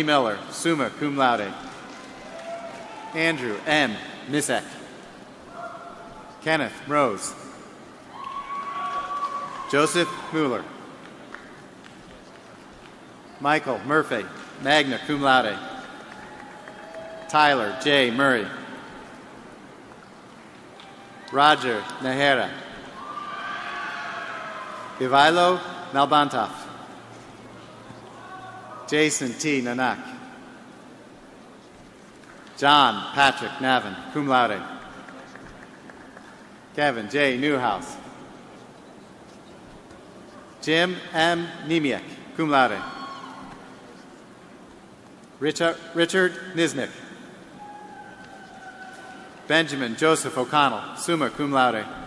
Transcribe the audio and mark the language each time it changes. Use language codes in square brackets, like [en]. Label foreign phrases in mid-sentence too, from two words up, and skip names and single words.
[en] Miller, [la] summa cum laude. [en] Andrew N. Misek. Kenneth Rose. Joseph Mueller. Michael Murphy, [la] magna cum laude. [en] Tyler J. Murray. Roger Nahera. Ivailo Nalbantov. Jason T. Nanak. John Patrick Navin, [la] cum laude. [en] Kevin J. Newhouse. Jim M. Nemiek, [la] cum laude. [en] Richard Niznik. Benjamin Joseph O'Connell, [la] summa cum laude.